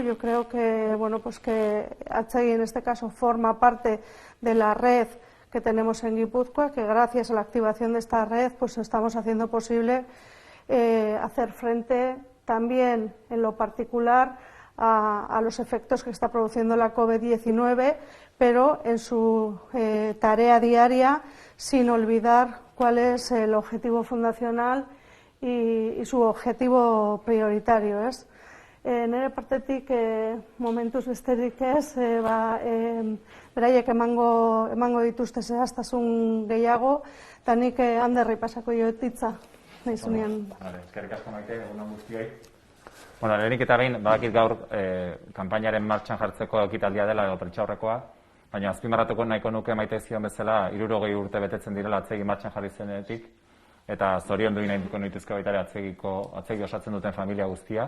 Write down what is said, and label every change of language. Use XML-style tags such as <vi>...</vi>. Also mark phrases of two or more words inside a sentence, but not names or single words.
<es>Yo creo que que Atzegi en este caso forma parte de la red que tenemos en Guipúzcoa, que gracias a la activación de esta red estamos haciendo posible hacer frente también en lo particular a los efectos que está produciendo la COVID-19, pero en su tarea diaria, sin olvidar cuál es el objetivo fundacional y su objetivo prioritario,</es> <eu>ez? Nire partetik momentuz besterik ez, beraiek emango dituzte zehaztasun gehiago, eta nik Anderri pasako jotitza, nahi zunean. Eskerrik asko Maite, egun on guztioi. Lehenik eta behin, badakit gaur kanpainaren martxan jartzeko ekitaldia dela edo prentsaurrekoa, baina azpimarratuko nahiko nuke Maite zion bezala 60 urte betetzen direla Atzegi martxan jarri zenetik, eta zoriondu nahiko nituzke baita ere Atzegi osatzen duten familia guztia.</eu>